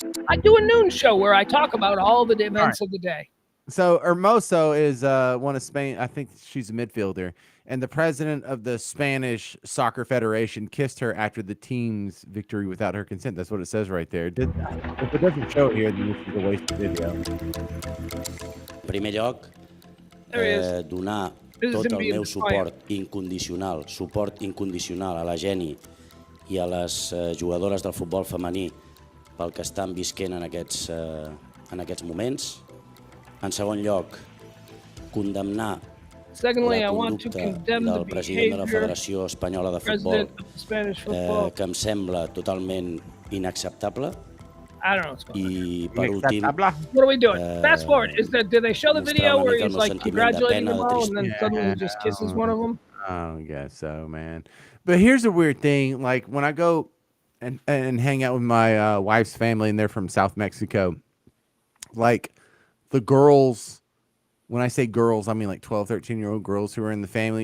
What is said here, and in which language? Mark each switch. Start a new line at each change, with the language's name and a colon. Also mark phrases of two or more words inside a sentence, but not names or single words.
English: I do a noon show where I talk about all the events of the day. So Hermoso is one of Spain. I think she's a midfielder, and the president of the Spanish Soccer Federation kissed her after the team's victory without her consent. That's what it says right there. If it doesn't show it here, then this is a waste of video.
Catalan: En primer lloc, donar
English: This is
Catalan: tot
English: gonna
Catalan: el
English: be
Catalan: meu
English: inspired.
Catalan: suport incondicional a la Geni i a les jugadores del futbol femení pel que estan visquent en aquests moments. En segon lloc, condemnar
English: Secondly,
Catalan: la
English: I want to
Catalan: conducta
English: condemn the
Catalan: del president de la
English: behavior
Catalan: Federació Espanyola de Futbol,
English: president of Spanish football.
Catalan: que em sembla totalment inacceptable.
English: I don't know what's going on.
Catalan: I per últim,
English: What are we doing? Fast forward. Do they show the video where he's like congratulating them all and then suddenly he just kisses one of them? I guess so, man. But here's a weird thing. Like when I go and hang out with my wife's family, and they're from South Mexico, like the girls, when I say girls, I mean like 12, 13-year-old girls who are in the family.